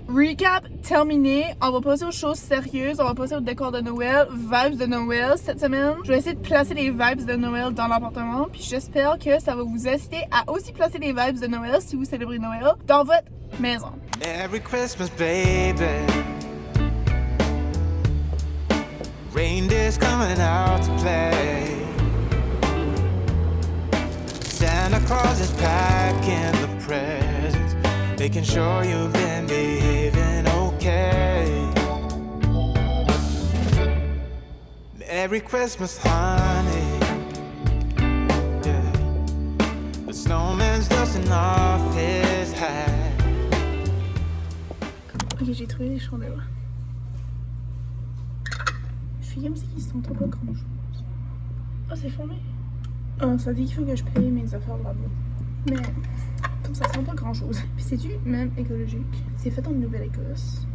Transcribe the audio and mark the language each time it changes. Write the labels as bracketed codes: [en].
[fr] Recap terminé, on va passer aux choses sérieuses, on va passer au décor de Noël, vibes de Noël cette semaine. Je vais essayer de placer les vibes de Noël dans l'appartement, puis j'espère que ça va vous inciter à aussi placer les vibes de Noël si vous célébrez Noël dans votre maison. [en] Merry Christmas, baby. Reindeer's coming out to play. Santa Claus is packing the presents, making sure you've been behaving okay. Merry Christmas, honey. Yeah. The snowman's dusting off his hat. [fr] Ok, j'ai trouvé les chandelles. Je fais comme s'ils sentent pas grand chose. Oh, c'est formé. Oh, ça dit qu'il faut que je paye mes affaires là-bas. Mais, comme ça sent pas grand chose. Puis c'est-tu même écologique? C'est fait en Nouvelle-Écosse.